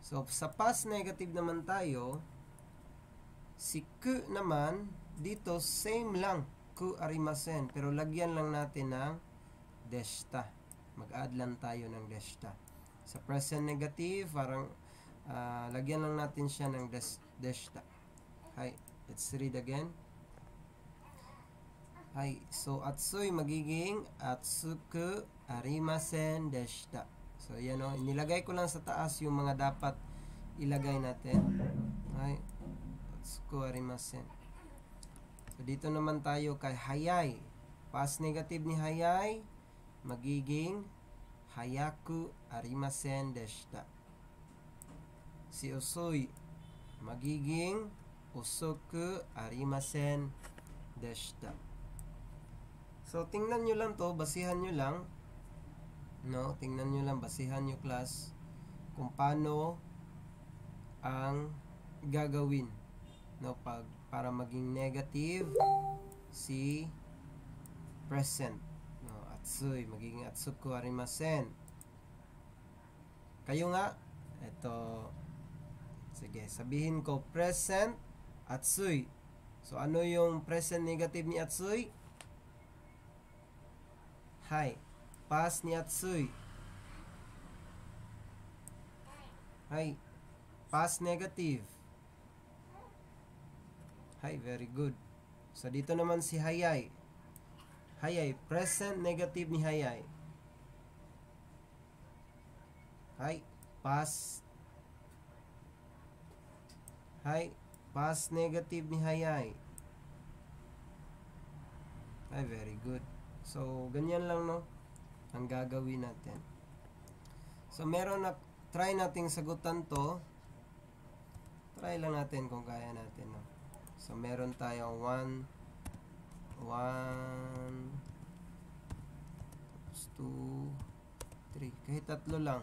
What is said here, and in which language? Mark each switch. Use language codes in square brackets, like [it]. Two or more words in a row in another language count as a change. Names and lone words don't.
[tl] So, sa past negative naman tayo, si ku naman, dito same lang, [ja] くありません. [tl] Pero lagyan lang natin ng deshita. Mag-add lang tayo ng deshita. Sa [en] present negative, [tl] parang lagyan lang natin siya ng deshita. Hi, [en] let's read again. [tl] Hi, so atsui magiging [ja] 暑くありませんでした. [tl] So, yan o. Nilagay ko lang sa taas yung mga dapat ilagay natin. Hi, [ja] 暑くありません. [tl] So, dito naman tayo kay hayai. [en] Past negative [tl] ni hayai, magiging [ja] 速くありませんでした. [tl] Si osoi, magiging [ja] 遅くありませんでした. [tl] So, tingnan nyo lang to, basihan nyo lang. No, tingnan nyo lang, basihan nyo class kung paano ang gagawin, no, para maging negative si present, no, atsui magiging [ja] 暑くありません. [tl] Kayo nga, ito, sige, sabihin ko present atsui. So, ano yung [en] present negative [tl] ni atsui? Hi, past ni atsui. [en] Hi, past negative. Hi, very good. So, [tl] dito naman si hayai. Hayai, [en] present negative [tl] ni hayai. Hi, past. Hi, [en] past negative [tl] ni hayai. [en] Hi, very good. [tl] So, ganyan lang, no, ang gagawin natin. So, meron na, try nating sagutan to. Try lang natin kung kaya natin, no. So, meron tayong 1, 2, 3. Kahit tatlo lang.